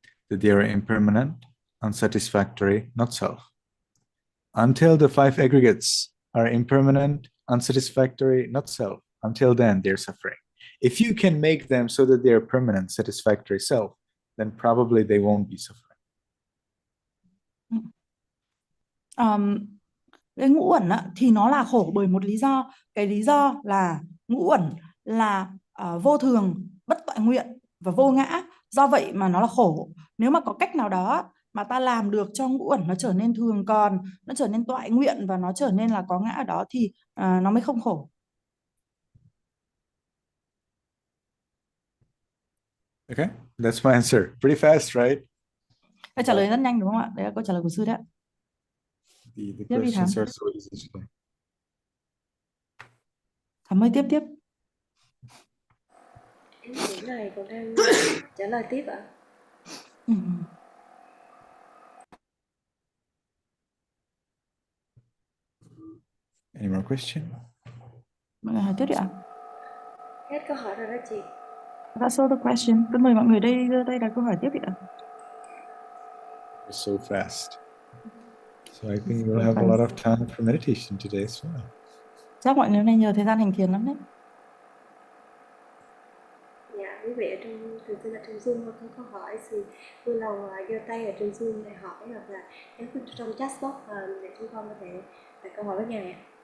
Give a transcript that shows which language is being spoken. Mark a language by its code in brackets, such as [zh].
[en] That they are impermanent, unsatisfactory, not self. Until the five aggregates are impermanent, unsatisfactory, not self, until then they're suffering. If you can make them so that they're permanent, satisfactory self, then probably they won't be suffering. [vi] Cái ngũ uẩn thì nó là khổ bởi một lý do. Cái lý do là ngũ uẩn là vô thường, bất toại nguyện và vô ngã. Do vậy mà nó là khổ. Nếu mà có cách nào đó mà ta làm được cho ngũ uẩn nó trở nên thường còn, nó trở nên toại nguyện và nó trở nên là có ngã ở đó thì nó mới không khổ. [en] Okay, that's my answer. Pretty fast, right? [vi] Câu trả lời rất nhanh đúng không ạ? Đấy là câu trả lời của sư đấy ạ. [en] The questions are so easy. [vi] Thắm ơi, tiếp. Em nghĩ này còn đang trả lời tiếp ạ. [en] Any more question? [vi] Mọi người hỏi tiếp đi ạ. Hết câu hỏi rồi đó chị. [en] That's all the question. [vi] Tôi mời mọi người đây là câu hỏi tiếp đi ạ. [en] You're so fast. So I think we'll have a lot of time for meditation today as well. [vi] Chắc mọi người hôm nay nhiều thời gian hành thiền lắm đấy. Dạ, quý vị ở trong thường xuyên là trong Zoom có câu hỏi thì vui lòng giơ tay ở trên Zoom để hỏi hoặc là nhắn tin trong chat box để chúng con có thể đặt câu hỏi với Ngài ạ.